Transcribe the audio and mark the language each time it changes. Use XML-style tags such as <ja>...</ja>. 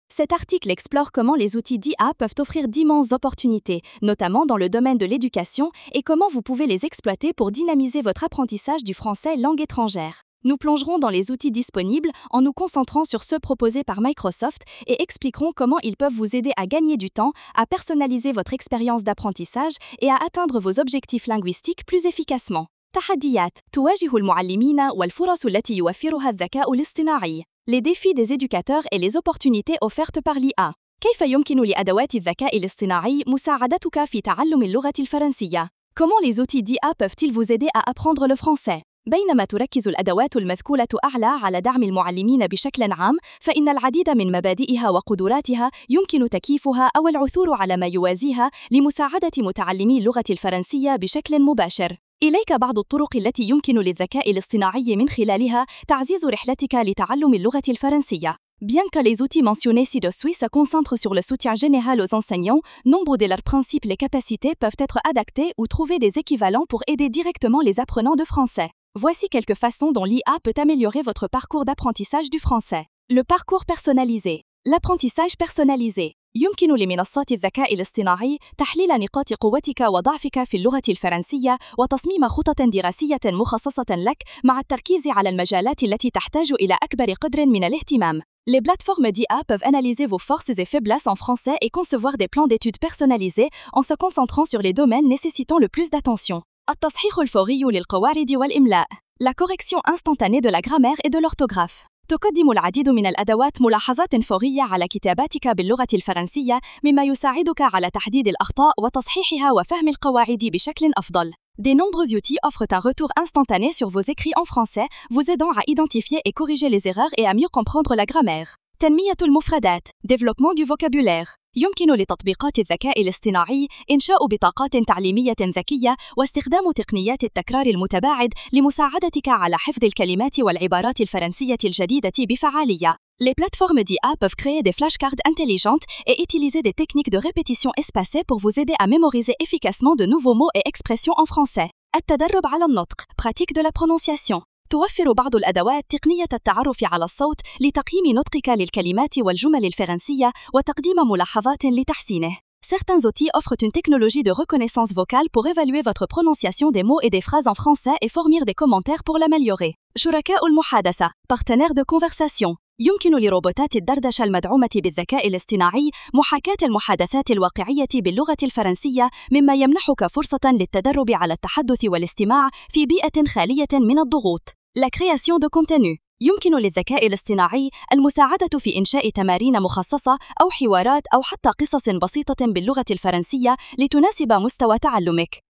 <fr>Cet article explore comment les outils d'IA peuvent offrir d'immenses opportunités, notamment dans le domaine de l'éducation, et comment vous pouvez les exploiter pour dynamiser votre apprentissage du français langue étrangère. Nous plongerons dans les outils disponibles en nous concentrant sur ceux proposés par Microsoft et expliquerons comment ils peuvent vous aider à gagner du temps, à personnaliser votre expérience d'apprentissage et à atteindre vos objectifs linguistiques plus efficacement.</fr> <ar>تحديات تواجه المعلمين والفرص التي يوفرها الذكاء الاصطناعي.</ar> <fr>Les défis des éducateurs et les opportunités offertes par l'IA.</fr> <ar>كيف يمكن لأدوات الذكاء الاصطناعي مساعدتك في تعلم اللغة الفرنسية؟</ar> <fr>Comment les outils d'IA peuvent-ils vous aider à apprendre le français؟</fr> <ar>بينما تركز الأدوات المذكورة أعلى على دعم المعلمين بشكل عام، فإن العديد من مبادئها وقدراتها يمكن تكييفها أو العثور على ما يوازيها لمساعدة متعلمي اللغة الفرنسية بشكل مباشر. إليك بعض الطرق التي يمكن للذكاء الاصطناعي من خلالها تعزيز رحلتك لتعلم اللغة الفرنسية.</ar> <fr>Bien que les outils mentionnés ci-dessous se concentrent sur le soutien général aux enseignants, nombre de leurs principes et capacités peuvent être adaptés ou trouver des équivalents pour aider directement les apprenants de français. Voici quelques façons dont l'IA peut améliorer votre parcours d'apprentissage du français. Le parcours personnalisé. L'apprentissage personnalisé.</fr> <ar>يمكن لمنصات الذكاء الاصطناعي تحليل نقاط قوتك وضعفك في اللغة الفرنسية وتصميم خطط دراسية مخصصة لك مع التركيز على المجالات التي تحتاج إلى أكبر قدر من الاهتمام.</ar> <fr>Les plateformes d'IA peuvent analyser vos forces et faiblesses en français et concevoir des plans d'études personnalisés en se concentrant sur les domaines nécessitant le plus d'attention.</fr> <ar>التصحيح الفوري للقواعد والإملاء.</ar> <fr>La correction instantanée de la grammaire et de l'orthographe.</fr> <ar>تقدم العديد من الأدوات ملاحظات فورية على كتاباتك باللغة الفرنسية، مما يساعدك على تحديد الأخطاء وتصحيحها وفهم القواعد بشكل أفضل.</ar> <fr>De nombreux outils offrent un retour instantané sur vos écrits en français, vous aidant à identifier et corriger les erreurs et à mieux comprendre la grammaire.</fr> <ar>تنمية المفردات.</ar> <fr>Développement du vocabulaire.</fr> <ar>يمكن لتطبيقات الذكاء الاصطناعي إنشاء بطاقات تعليمية ذكية واستخدام تقنيات التكرار المتباعد لمساعدتك على حفظ الكلمات والعبارات الفرنسية الجديدة بفعالية.</ar> <fr>Les plateformes d'IA peuvent créer des flashcards intelligentes et utiliser des techniques de répétition espacées pour vous aider à mémoriser efficacement de nouveaux mots et expressions en français.</fr> <ar>التدرب على النطق.</ar> <fr>Pratique de la prononciation.</fr> <ar>توفر بعض الأدوات تقنية التعرف على الصوت لتقييم نطقك للكلمات والجمل الفرنسية وتقديم ملاحظات لتحسينه.</ar> <fr>Certains outils offrent une technologie de reconnaissance vocale pour évaluer votre prononciation des mots et des phrases en français et fournir des commentaires pour l'améliorer.</fr> <ar>شركاء المحادثة.</ar> <fr>Partenaires de conversation.</fr> <ar>يمكن لروبوتات الدردشة المدعومة بالذكاء الاصطناعي محاكاة المحادثات الواقعية باللغة الفرنسية، مما يمنحك فرصة للتدرب على التحدث والاستماع في بيئة خالية من الضغوط.</ar> <fr>La création de contenu.</fr> <ar>يمكن للذكاء الاصطناعي المساعدة في إنشاء تمارين مخصصة أو حوارات أو حتى قصص بسيطة باللغة الفرنسية لتناسب مستوى تعلمك.</ar>